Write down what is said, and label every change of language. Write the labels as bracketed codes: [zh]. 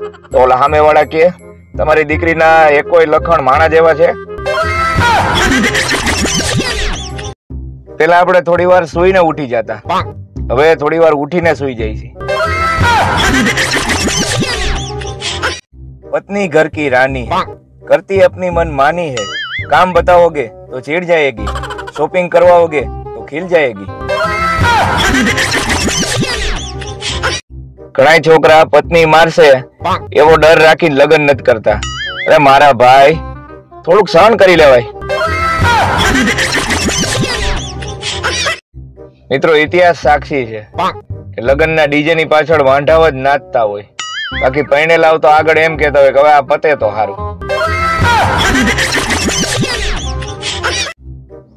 [gu] તો ઓલા સામે વાળા કે તમારી દીકરીના એકોય લખણ માણા જેવા છે? પેલા આપણે થોડી વાર સુઈને ઉઠી જતા, હવે થોડી વાર ઉઠીને સુઈ જાય છે। [hi] पत्नी घर की रानी है, करती अपनी मन मानी है, काम बताओगे तो चिढ़ जाएगी, शॉपिंग करवाओगे तो खिल जाएगी। [gu] घણા છોકરા પત્ની મારશે એવો ડર રાખીને લગ્ન નથી કરતા। અરે મારા ભાઈ, થોડુંક સહન કરી લેવાય। મિત્રો, ઇતિહાસ સાક્ષી છે કે લગ્નના ડીજે ની પાછળ વાંઢાવ જ નાચતા હોય, બાકી પરણેલા તો આગળ એમ કહેતા હોય કે હવે આ પતે તો સારું।